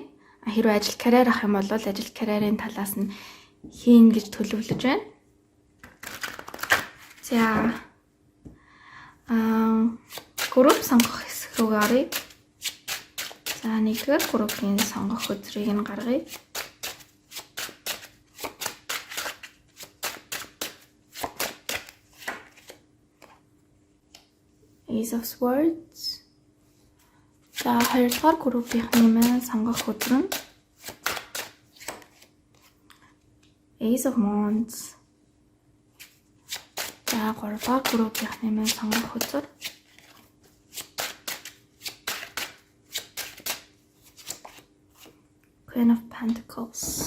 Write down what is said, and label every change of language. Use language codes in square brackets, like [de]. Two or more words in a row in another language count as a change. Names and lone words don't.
[mn] Хэрвээ ажил карьер ах юм бол ажил карьерийн талаас нь хийн гэж төлөвлөж байна. За групп сонгох хэсэг рүү оръё. За нэгдүгээр группийн сонгох өдрийг нь гаргая. Ace of Swords. За хоёрдугаар группийн нэмээ сонгох өдөр нь Ace of Wands. За гуравдугаар группийн нэмээ сонгох өдөр Queen of Pentacles.